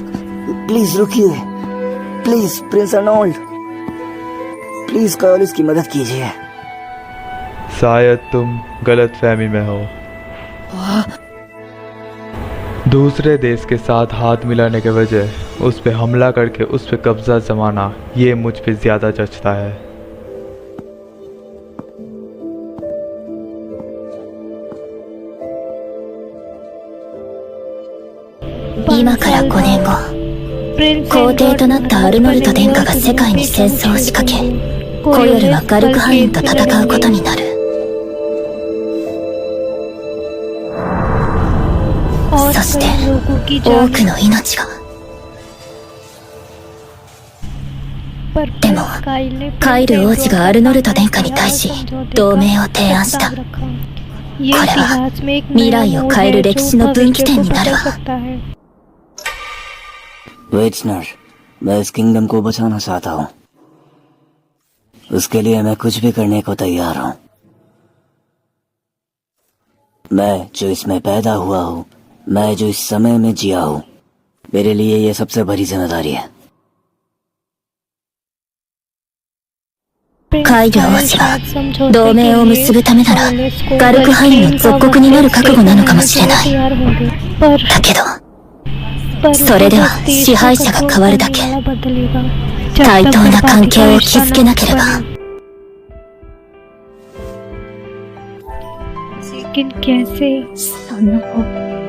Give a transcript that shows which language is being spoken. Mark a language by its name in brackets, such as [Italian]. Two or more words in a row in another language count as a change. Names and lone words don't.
[Hindi] प्लीज रुकिए, प्लीज प्रिंस अर्नोल्ड, प्लीज कोयलिस की मदद कीजिए। शायद तुम गलत फहमी में हो। दूसरे देश के साथ हाथ मिलाने के वजह उस पे हमला करके उस पे कब्जा जमाना, ये मुझ पे ज्यादा जचता है। [Japanese] 今から5年後、皇帝となったアルノルト殿下が世界に戦争を仕掛け、コヨルはガルクハインと戦うことになる。そして多くの命が。でもカイル王子がアルノルト殿下に対し同盟を提案した。これは未来を変える歴史の分岐点になるわ。 [Hindi] वेटनर, मैं इस किंगडम को बचाना चाहता हूँ। उसके लिए मैं कुछ भी करने को तैयार हूँ। मैं जो इसमें पैदा हुआ हूँ, मैं जो इस समय में जिया हूँ, मेरे लिए ये सबसे बड़ी जिम्मेदारी है। [Japanese] カイル王子は同盟を結ぶためならガルクハインの属国になる覚悟なのかもしれない。だけどそれでは支配者が変わるだけ。対等な関係を築けなければ。 [Hindi] लेकिन कैसे?